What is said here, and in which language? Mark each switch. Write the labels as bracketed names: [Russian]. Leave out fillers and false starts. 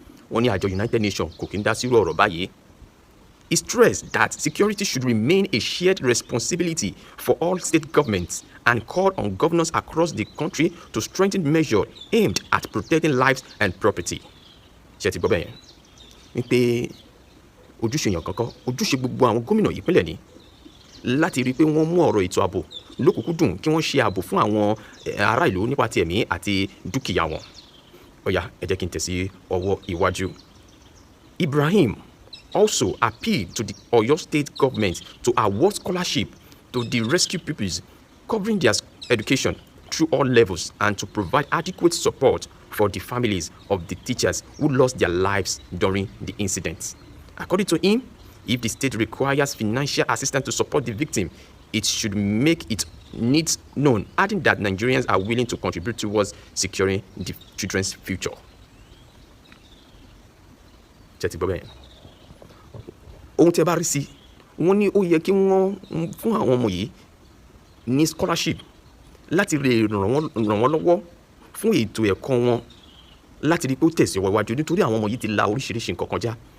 [Yoruba] Wọ́n ní àjọ United Nations kò kí ń dá sírú ọ̀rọ̀ báyìí. [English] He stressed that security should remain a shared responsibility for all state governments and called on governors across the country to strengthen measures aimed at protecting lives and property. [Yoruba] Ṣé ti gbọ́ bẹ́ẹ̀ yẹn? Wípé ojúṣe èèyàn kankan, ojúṣe gbogbo àwọn gómìnà ìpínlẹ̀ ni láti rí i pé wọ́n mú ọ̀rọ̀ ètò ààbò lókùnkúndùn kí wọ́n ṣe ààbò fún àwọn ará ìlú nípa ti ẹ̀mí àti dúkìá wọn. Ó yá, ẹ jẹ́ kí n tẹ̀ sí ọwọ́ iwájú. [English] Ibrahim also appealed to the Oyo State government to award scholarship to the rescue pupils, covering their education through all levels, and to provide adequate support for the families of the teachers who lost their lives during the incident. According to him, if the state requires financial assistance to support the victim, it should make its needs known, adding that Nigerians are willing to contribute towards securing the children's future. [Yoruba] Ohun tí ẹ bá rí sí, wọ́n ní ó yẹ kí wọ́n fún àwọn ọmọ yìí ní scholarship láti lè ràn wọ́n lọ́wọ́ fún ètò ẹ̀kọ́ wọn láti rí pé ó tẹ̀síwájú nítorí àwọn ọmọ yìí ti la oríṣiríṣi nǹkan kọjá.